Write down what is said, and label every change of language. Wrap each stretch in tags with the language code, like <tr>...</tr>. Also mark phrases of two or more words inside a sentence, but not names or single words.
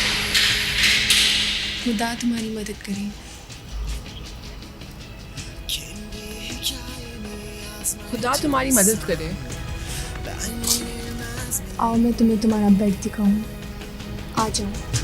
<hi>खुदा तुम्हारी मदद करे।</hi> <tr>Kendi hikayemi yazmaya</tr> <hi>खुदा तुम्हारी मदद करे।</hi> <tr>ben yenilmez miyim?</tr> <hi>आओ मैं तुम्हें तुम्हारा बेड दिखाऊं। आ जाओ।</hi>